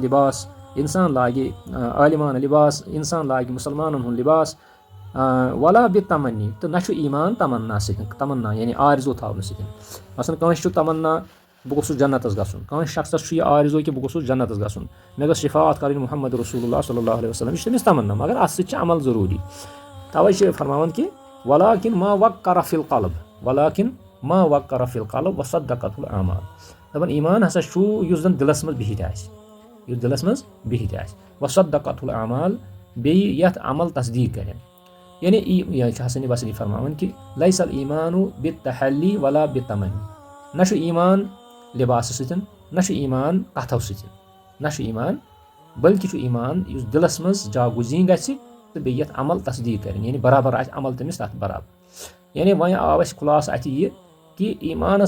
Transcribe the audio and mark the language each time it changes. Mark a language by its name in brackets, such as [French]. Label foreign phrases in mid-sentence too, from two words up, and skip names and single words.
[Kashmiri] لِباس اِنسان لاگہِ عالمانہ لِباس اِنسان لاگہِ مُسلمانن ہُنٛد لِباس [Arabic] ولا بتمنی [Kashmiri] تہٕ نہ چھُ ایمان تمنا سۭتۍ تمنا یعنی آرزوٗ تھاونہٕ سۭتۍ مثلاً کٲنٛسہِ چھُ تمنا بہٕ گوٚژھُس جنتس گژھُن کٲنٛسہِ شخصس چھُ یہِ آرزوٗ کہِ بہٕ گوٚژھُس جنتس گژھُن مےٚ گٔژھ شفاعت کَرٕنۍ محمد رسول اللہ [Arabic] صلی اللہ علیہ وسلم [Kashmiri] یہِ چھُ تٔمِس تمنا مگر اَتھ سۭتۍ چھِ عمل ضروٗری تَوے چھِ فرماوان کہِ [Arabic] ولاکن ما وقر فی القلب وصدقته الاعمال [Kashmiri] دَپان ایمان ہسا چھُ یُس زن دِلس منٛز بِہِتھ آسہِ [Arabic] وصدقته الاعمال [Kashmiri] بیٚیہِ یتھ عمل تصدیٖق کرن یعنی یہِ چھُ حسن بصری فرماوان کہِ [Arabic] لیس الایمان بالتحلی ولا بالتمنی [Kashmiri] نہ چھُ ایمان لِباسہٕ سۭتۍ نہ چھُ ایمان کتھو سۭتۍ نہ چھُ ایمان بلکہِ چھُ ایمان یُس دِلس منٛز جاگوزیٖن گژھِ تہٕ بیٚیہِ یتھ عمل تصدیٖق کرن یعنی برابر آسہِ عمل تٔمِس تتھ برابر یعنی وۄنۍ آو اَسہِ خُلاصہٕ اَتھِ یہِ کہِ ایمانس